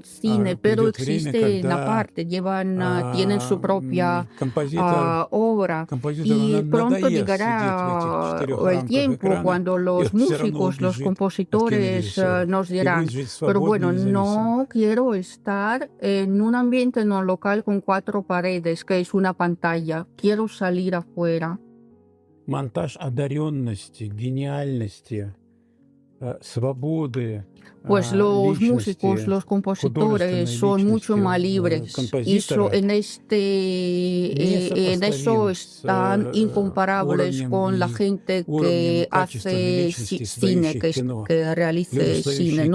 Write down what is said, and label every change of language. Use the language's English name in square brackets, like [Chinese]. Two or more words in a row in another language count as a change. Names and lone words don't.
[Spanish] cine, pero existe una parte, tienen su propia obra, y pronto llegará el tiempo cuando los músicos, los compositores nos dirán, pero bueno, no quiero estar en un ambiente, en un local con 4 paredes, que es una pantalla, quiero salir afuera. [Russian] Монтаж одаренности, гениальности, свободы. [Spanish] Pues los músicos, los compositores son mucho más libres. En eso están incomparables con la gente que hace cine, que realice cine.